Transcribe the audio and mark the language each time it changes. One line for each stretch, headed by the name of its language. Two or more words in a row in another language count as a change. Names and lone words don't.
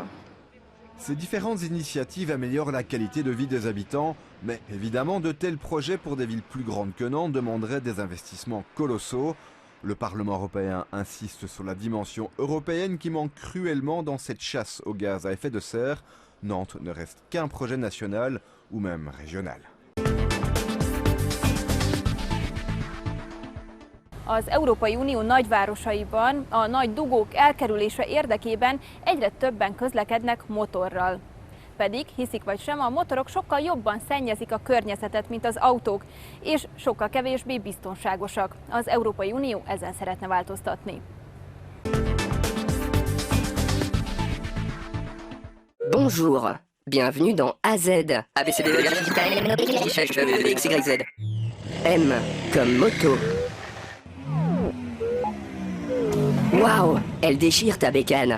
French: Ces différentes initiatives améliorent la qualité de vie des habitants, mais évidemment, de tels projets pour des villes plus grandes que Nantes demanderaient des investissements colossaux. Le Parlement européen insiste sur la dimension européenne qui manque cruellement dans cette chasse aux gaz à effet de serre. Nantes ne reste qu'un projet national ou même régional.
Hungarian: Az Európai Unió nagyvárosaiban a nagy dugók elkerülése érdekében egyre többen közlekednek motorral. Pedig, hiszik vagy sem, a motorok sokkal jobban szennyezik a környezetet, mint az autók, és sokkal kevésbé biztonságosak. Az Európai Unió ezen szeretne változtatni.
French: Bonjour, bienvenue dans AZ. ABCD, M comme moto. Waouh, elle déchire ta bécane.